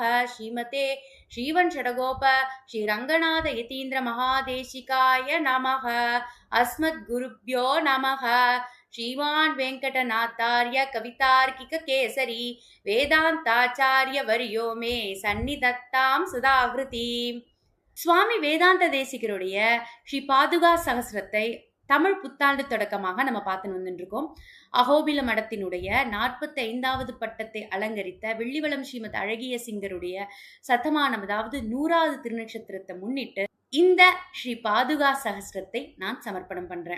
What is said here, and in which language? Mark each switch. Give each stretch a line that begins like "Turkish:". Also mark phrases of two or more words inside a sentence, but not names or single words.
Sanskrit: श्रीमते श्रीवंशरगोप श्रीरङ्गनाथ यतीन्द्रमहादेशिकाय नमः। अस्मद्गुरुभ्यो नमः। श्रीमान् वेङ्कटनाथार्य कवितार्किक केसरी वेदांताचार्य वर्यो मे सन्निधत्तां सदाகிருதி.
Tamil: சுவாமி வேதாந்த தேசிகருடைய ஸ்ரீ பாதுகா சகஸ்ரத்தை தமிழ் புத்தாண்டு தொடக்கமாக நம்ம பார்த்து வந்துட்டு இருக்கோம். அகோபில மடத்தினுடைய 45வது பட்டத்தை அலங்கரித்த வெள்ளிவளம் ஸ்ரீமத் அழகிய சிங்கருடைய சத்தமானம், அதாவது 100வது திருநட்சத்திரத்தை முன்னிட்டு இந்த ஸ்ரீ பாதுகா சகஸ்ரத்தை நான் சமர்ப்பணம் பண்றேன்.